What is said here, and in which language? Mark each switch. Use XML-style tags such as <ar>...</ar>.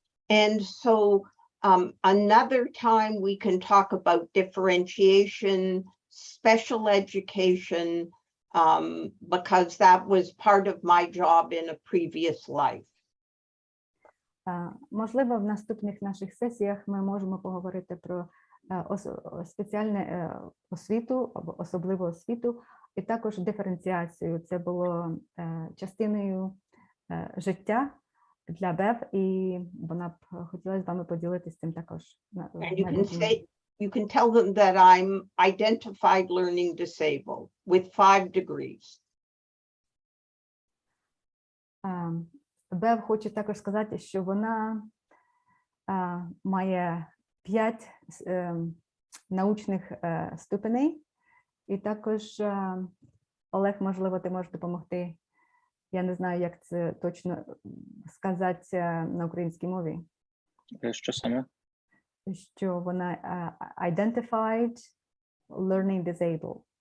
<en>And so another time we can talk about differentiation, special education, because that was part of my job in a previous life.</en> <uk>Можливо, в наступних наших сесіях ми можемо поговорити про спеціальну освіту, або особливу освіту, і також диференціацію. Це було частиною життя для Бев, і вона б хотіла з вами поділитися цим також.</uk> <en>And you can tell them that I'm identified learning disabled with 5 degrees.</en> <uk>Бев хоче також сказати, що вона має 5 научних ступеней, і також, Олег, можливо, ти можеш допомогти. Я не знаю, як це точно сказати на українській мові. Що саме? Що вона</uk> <en>identified learning disabled.</en>